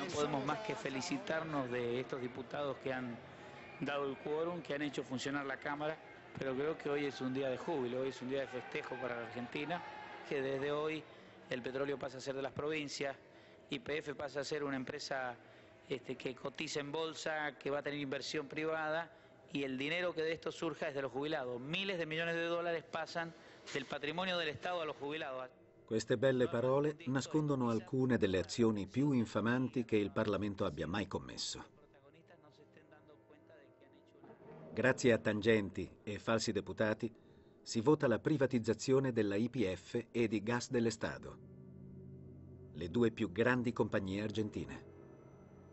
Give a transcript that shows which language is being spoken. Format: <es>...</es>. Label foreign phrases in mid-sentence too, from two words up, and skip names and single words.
<es>No podemos más que felicitarnos de estos diputados que han dado el quórum, que han hecho funcionar la Cámara, pero creo que hoy es un día de júbilo, hoy es un día de festejo para la Argentina, que desde hoy el petróleo pasa a ser de las provincias, YPF pasa a ser una empresa que cotiza en bolsa, que va a tener inversión privada, y el dinero que de esto surja es de los jubilados. Miles de millones de dólares pasan del patrimonio del Estado a los jubilados.</es> <it>Queste belle parole nascondono alcune delle azioni più infamanti che il Parlamento abbia mai commesso. Grazie a tangenti e falsi deputati si vota la privatizzazione della YPF e di Gas del Estado, le due più grandi compagnie argentine.</it>